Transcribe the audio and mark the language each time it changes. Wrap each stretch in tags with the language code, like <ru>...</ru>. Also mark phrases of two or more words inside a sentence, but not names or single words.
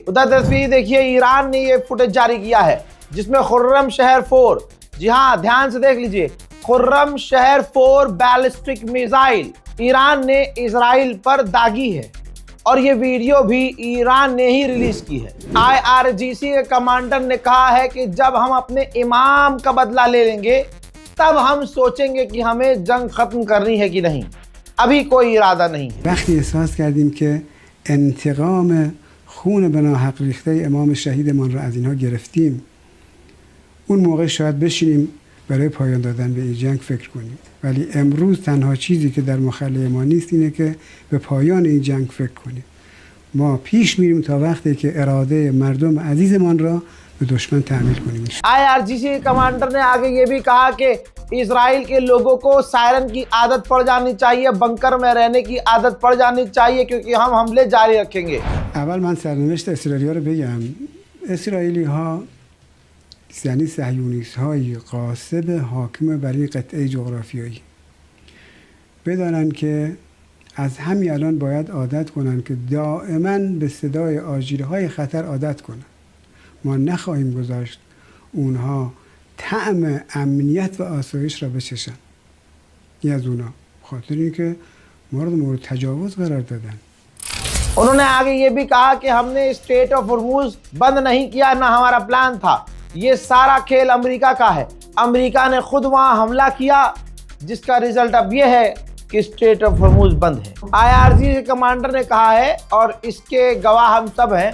<hi>उधर तस्वीर देखिए, ईरान ने ये फुटेज जारी किया है जिसमें खुर्रम शहर 4, जी हाँ ध्यान से देख लीजिए, खुर्रम शहर 4</hi> <en>ballistic missile</en> <hi>ईरान ने इजराइल पर दागी है और ये वीडियो भी ईरान ने ही रिलीज की है। IRGC के कमांडर ने कहा है कि जब हम अपने इमाम का बदला ले लेंगे तब हम सोचेंगे कि हमें जंग खत्म करनी है कि नहीं, अभी कोई इरादा नहीं है।</hi> <fa>वقتی احساس کردیم که انتقام خون به ناحق ریخته امام شهیدمان را از اینها گرفتیم، اون موقع شاید بشینیم برای پایان دادن به این جنگ فکر کنیم. ولی امروز تنها چیزی که در مخلأ ما نیست اینه که به پایان این جنگ فکر کنیم. ما پیش میریم تا وقتی که اراده مردم عزیزمان را به دشمن تحمیل کنیم.</fa> <hi>IRGC के कमांडर ने आगे ये भी कहा कि इजराइल के लोगों को सायरन की आदत पड़ जानी चाहिए, बंकर में रहने की आदत पड़ जानी चाहिए क्योंकि हम हमले जारी रखेंगे.</hi> <fa>اول من سرنوشت اسرائیلی‌ها رو بگم. اسرائیلی‌ها یعنی صهیونیست‌های غاصب حاکم بر این قطعه جغرافیایی بدانند که از همین الان باید عادت کنند که دائما به صدای آژیرهای خطر عادت کنند. ما نخواهیم گذاشت اونها طعم امنیت و آسایش را بچشن. این از اونا خاطر اینکه ما رو مورد تجاوز قرار دادن.</fa> <hi>उन्होंने आगे ये भी कहा कि हमने स्ट्रेट ऑफ हॉर्मुज बंद नहीं किया, ना हमारा प्लान था. ये सारा खेल अमेरिका का है. अमेरिका ने खुद वहां हमला किया जिसका रिजल्ट अब ये है कि स्ट्रेट ऑफ हॉर्मुज बंद है. IRGC के कमांडर ने कहा है और इसके गवाह हम सब हैं.</hi>